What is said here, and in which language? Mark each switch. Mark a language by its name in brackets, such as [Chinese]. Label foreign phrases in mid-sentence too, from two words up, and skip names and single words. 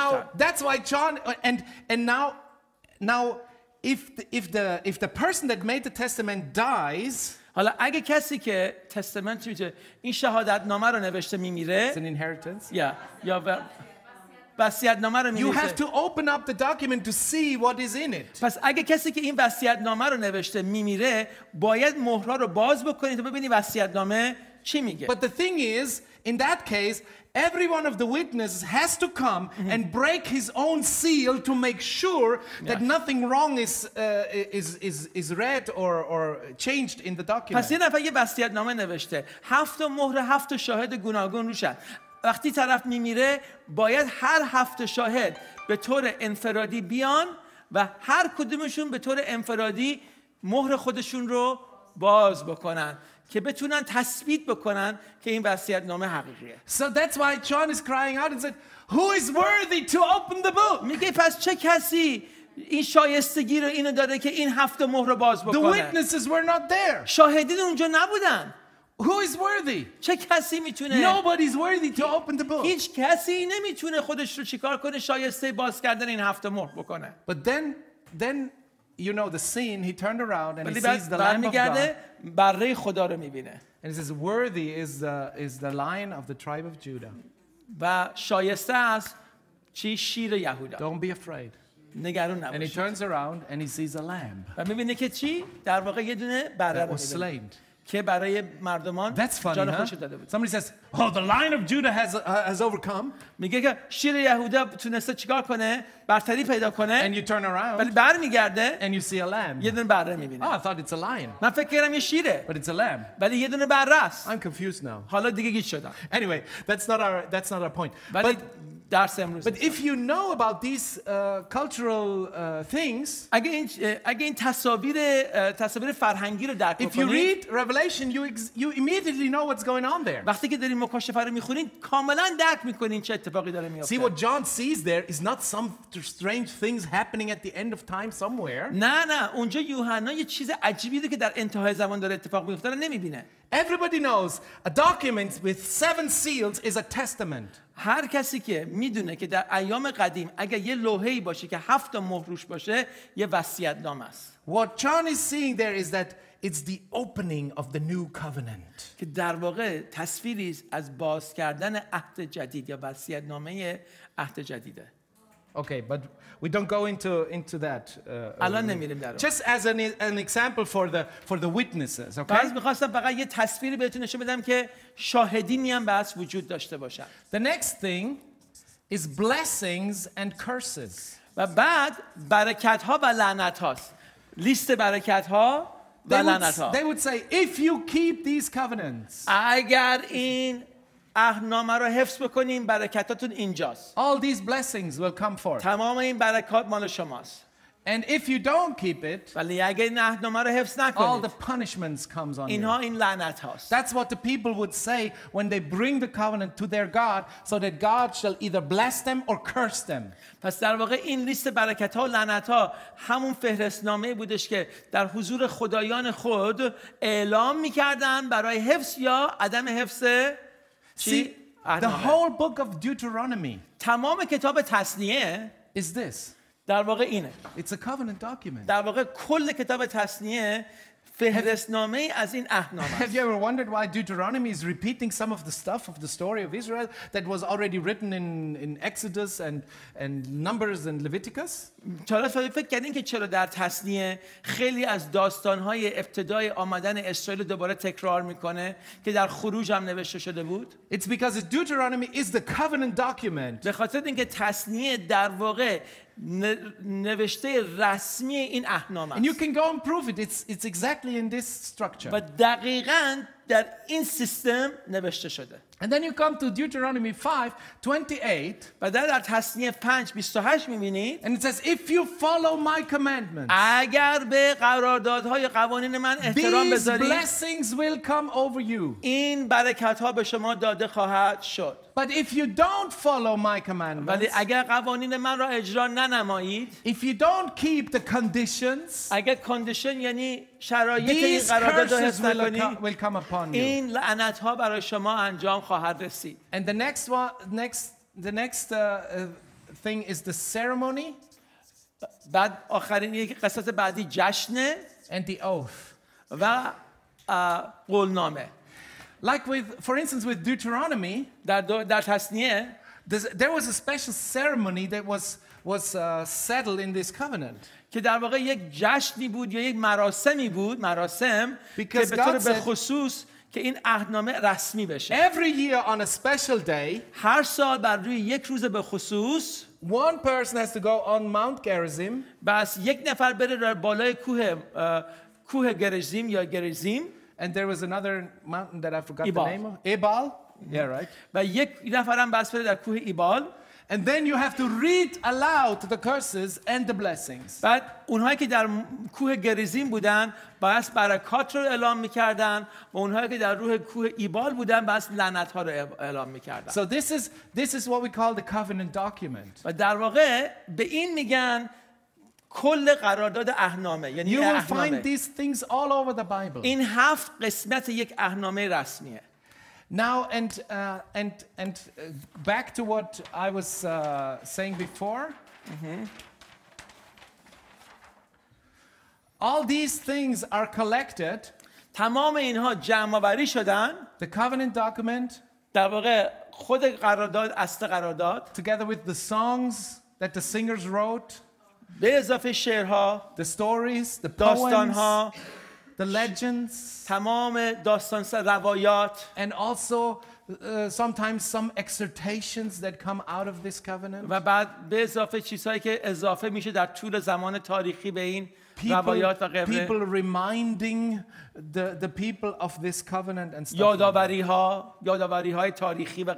[English] Now that's why John and now if the person that made the testament dies, [Persian] حالا اگه کسی که تستمنت میشه این شهادت نامه رو نوشته میمیره، [English] it's an inheritance. [Persian] یا وصیت نامه رو [English] You [Persian] می‌نویسه. [English] have to open up the document to see what is in it. [Persian] پس اگه کسی که این وصیت نامه رو نوشته میمیره، باید مهرها رو باز بکنید تا ببینید وصیت نامه چی میگه. [English] But the thing is, in that case, every one of the witnesses has to come and break his own seal to make sure that nothing wrong is read or changed in the document. [Persian] پس یه نفر یه وصیت نامه نوشته، 7 مهر 7 شاهد گوناگون روشن. وقتی طرف میمیره باید هر 7 شاهد به طور انفرادی بیان و هر کدومشون به طور انفرادی مهر خودشون رو باز بکنن که بتونن تثبیت بکنن که این وصیت نامه حقیقیه. [English] So that's why John is crying out and said, who is worthy to open the book? [Persian] میگه پس چه کسی این شایستگی رو اینو داره که این 7 مهر رو باز [English] The [Persian] بکنه؟ [English] witnesses were not there. [Persian] شاهدین اونجا نبودن. [English] Who is worthy? [Persian] چه کسی میتونه؟ [English] Nobody's worthy to open the book. [Persian] هیچ کسی نمیتونه خودش رو چیکار کنه شایسته باز کردن این 7 مهر بکنه. [English] But then you know the scene, he turned around and he [Persian] ولی [English] sees the Lamb of God. [Persian] برمیگرده بره خدا رو میبینه [English] And he says, worthy is the Lion of the tribe of Judah. [Persian] و شایسته است چی؟ شیر یهودا. [English] Don't be afraid. [Persian] نگران [English] And he [Persian] نباش. [English] turns around and he sees a lamb [Persian] و میبینه که چی؟ در واقع یه دونه بره [English] that [Persian] رو [English] was [Persian] میبینه [English] slain. [Persian] که برای مردمان [English] That's funny, [Persian] جان [English] huh? [Persian] خودش رو داده بود. [English] Somebody says, oh, the Lion of Judah has overcome. [Persian] میگه که شیر یهودا تونسته چیکار کنه؟ برتری پیدا [English] And [Persian] کنه. [English] you turn [Persian] ولی [English] around [Persian] برمیگرده [English] and you see a lamb. [Persian] یه دونه بره میبینه. [English] Oh, I thought it's a lion, [Persian] من فکر کردم یه شیره [English] but it's a lamb. [Persian] ولی یه دونه بره است. [English] I'm confused now. [Persian] حالا دیگه گیج شدم. [English] Anyway, that's not our point. [Persian] ولی درس امروز [English] But if you know about these cultural things, [Persian] اگه این تصاویر فرهنگی رو درک [English] if you [Persian] کنید، [English] read Revelation, you immediately know what's going on there. [Persian] وقتی که دارین مکاشفه رو میخونین کاملا درک میکنین چه اتفاقی داره [English] See, [Persian] میفته. [English] what John sees there is not some strange things happening at the end of time somewhere. [Persian] نه اونجا یوحنا یه چیز عجیبی رو که در انتهای زمان داره اتفاق میفته رو نمیبینه. [English] Everybody knows a document with 7 seals is a testament. [Persian] هر کسی که میدونه که در ایام قدیم اگه یه لوحه‌ای باشه که 7 مهر روش باشه یه وصیت‌نامه است. [English] What John is seeing there is that it's the opening of the new covenant. [Persian] که در واقع تصویری از باز کردن عهد جدید یا وصیت‌نامه عهد جدیده. [English] Okay, but we don't go into that. [Persian] الان نمیریم در اون. [English] Just as an example for the witnesses, okay? [Persian] پس می‌خواستم فقط یه تصویری بهتون نشون بدم که شاهدینی هم بس وجود داشته باشن. [English] The next thing is blessings and curses. [Persian] و بعد برکت‌ها و لعنت‌هاست. لیست برکت‌ها و لعنت‌ها. [English] They would say, if you keep these covenants, [Persian] اگر این عهدنامه رو حفظ بکنین برکتاتون اینجاست. [English] all these blessings will come forth. [Persian] تمام این برکات مال شماست. [English] And if you don't keep it, [Persian] ولی اگر این عهدنامه رو حفظ [English] all [Persian] نکنید [English] the punishments comes on you. [Persian] اینها این لعنت هاست. [English] That's what the people would say when they bring the covenant to their God, so that God shall either bless them or curse them. [Persian] پس در واقع این لیست برکت ها و لعنت ها همون فهرستنامه بودش که در حضور خدایان خود اعلام میکردن برای حفظ یا عدم حفظ [English] See, the whole book of Deuteronomy [Persian] تمام کتاب تثنیه [English] is this. [Persian] در واقع اینه. [English] It's a covenant document. [Persian] در واقع کل کتاب تثنیه فهرستنامه از این احکام [English] Have [Persian] است. [English] you ever wondered why Deuteronomy is repeating some of the stuff of the story of Israel that was already written in Exodus and Numbers and Leviticus? [Persian] حالا فکر کردین که چرا در تثنیه خیلی از داستان‌های ابتدای آمدن اسرائیل دوباره تکرار میکنه که در خروج هم نوشته شده بود؟ [English] It's because Deuteronomy is the covenant document. [Persian] به خاطر اینکه تثنیه در واقع نوشته رسمی این احکام [English] And you [Persian] است. [English] can go and prove it. It's exactly in this structure. [Persian] و دقیقاً در این سیستم نوشته شده. [English] And then you come to Deuteronomy 5:28, [Persian] و در تثنیه 5:28 می‌بینید [English] and it says, "If you follow my commandments, [Persian] اگر به قراردادهای قوانین من احترام [English] these [Persian] بذارید [English] blessings will come over you. [Persian] این برکت‌ها به شما داده خواهد شد. [English] But if you don't follow my commandments, [Persian] ولی اگر قوانین من را اجرا ننمایید، [English] if you don't keep the conditions, [Persian] اگر کاندیشن یعنی شرایط این [English] these [Persian] قرارداد را [English] curses [Persian] حفظ نکنید، [English] will come upon you." [Persian] این لعنت‌ها برای شما انجام خواهد رسید. [English] And the next thing is the ceremony [Persian] بعد آخرین یک قسمت بعدی جشنه [English] and the oath. [Persian] و قولنامه. [English] Like for instance, with Deuteronomy, [Persian] در تثنیه [English] there was a special ceremony that was settled in this covenant. [Persian] که در واقع یک جشنی بود یا یک مراسمی بود، مراسم که [English] Because [Persian] به طور [English] God [Persian] به [English] said- [Persian] خصوص که این عهدنامه رسمی بشه. [English] Every year on a special day, [Persian] هر سال بر روی یک روز به خصوص [English] one person has to go on Mount Gerizim [Persian] بس یک نفر بره در بالای کوه گرزیم یا گرزیم [English] and there was another mountain that I forgot the Ebal. name of. Ebal? Yeah, right. [Persian] و یک نفر هم بس بره در کوه ایبال. [English] And then you have to read aloud the curses and the blessings. [Persian] بعد اونهایی که در کوه گریزین بودن باید برکات رو اعلام میکردن و اونهایی که در روح کوه ایبال بودن باید لعنت ها رو اعلام میکردن. [English] So this is what we call the covenant document. [Persian] و در واقع به این میگن کل قرارداد عهدنامه، یعنی [English] You will [Persian] عهدنامه. [English] find these things all over the Bible. [Persian] این 7 قسمت یک عهدنامه رسمیه. [English] Now and back to what I was saying before. All these things are collected. [Persian] تمام اینها جمع آوری شدن. [English] The covenant document, [Persian] در واقع خود قرارداد، اصل قرارداد، [English] together with the songs that the singers wrote, [Persian] به اضافه شعرها، [English] the stories, the poems, [Persian] داستانها، [English] the legends, [Persian] تمام داستان روایات [English] and also sometimes some exhortations that come out of this covenant. [Persian] و بعد به اضافه چیزهایی که اضافه میشه در طول زمان تاریخی به این روایات و غیره. [English] People reminding the people of this covenant and stuff. [Persian] یادآوری های تاریخی و